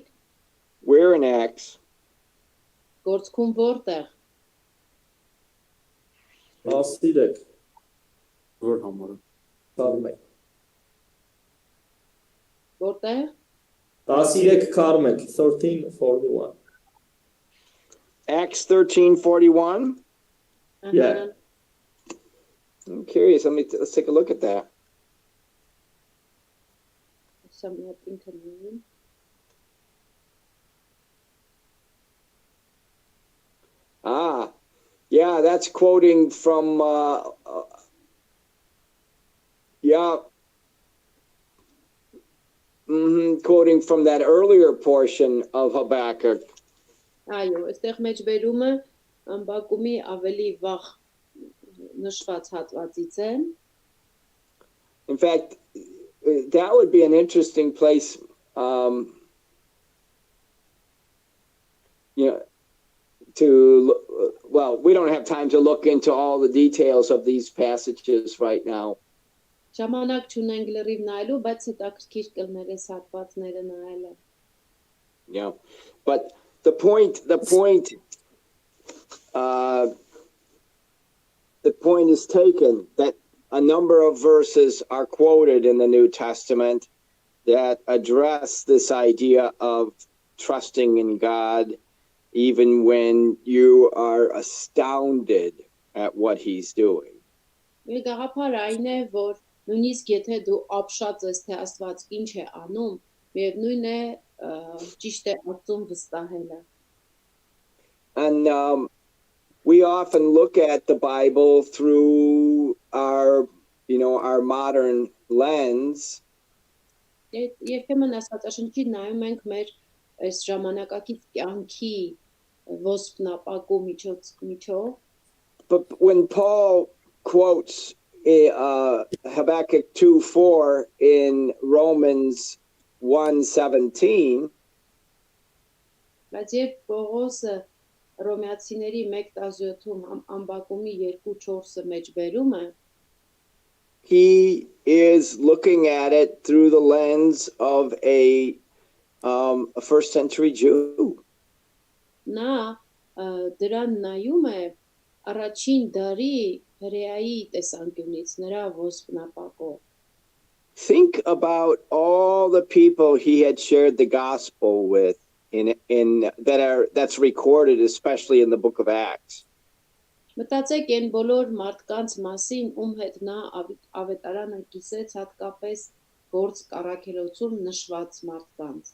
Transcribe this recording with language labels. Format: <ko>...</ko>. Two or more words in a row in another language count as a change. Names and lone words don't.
<en>Where in Acts?</en> <hy>գործքում որտեղ։ 13 Որ համարը։ քառմեկ Որտեղ։ 13 քառմեկ 13:41</hy> <en>Acts 13:41. Yeah. I'm curious. Let's take a look at that. Something coming. Ah, yeah, that's quoting from quoting from that earlier portion of Habakkuk.</en> <hy>Այո, այստեղ մեջ բերումը ամբակումի ավելի վաղ նշված հատվածից է։</hy> <en>In fact, that would be an interesting place, we don't have time to look into all the details of these passages right now.</en> <hy>Ժամանակ չունենք լրիվ նայելու, բայց հետաքրքիր կլներ այս հատվածները նայելը։</hy> <en>Yeah, but the point is taken that a number of verses are quoted in the New Testament that address this idea of trusting in God even when you are astounded at what he's doing.</en> <hy>Մի գաղափար այն է, որ նույնիսկ եթե դու ապշած ես, թե Աստված ինչ է անում, միևնույն է ճիշտ է Աստծուն վստահելը։</hy> <en>And we often look at the Bible through our modern lens.</en> <hy>Երբեմն Աստվածաշնչի նայում ենք մեր այս ժամանակակից կյանքի ոսպնապակու միջով։</hy> <en>But when Paul quotes Habakkuk 2:4 in Romans 1:17,</en> <hy>Բայց երբ Պողոսը Հռոմեացիների 1:17-ում ամբակումի 2:4-ը մեջ բերում է,</hy> <en>he is looking at it through the lens of a first century Jew.</en> <hy>նա դրան նայում է առաջին դարի հրեայի տեսանկյունից, նրա ոսպնապակով։</hy> <en>Think about all the people he had shared the gospel with that's recorded especially in the book of Acts.</en> <hy>Մտածեք այն բոլոր մարդկանց մասին, ում հետ նա ավետարանը կիսեց, հատկապես գործ կառաքելոցում նշված մարդկանց։</hy>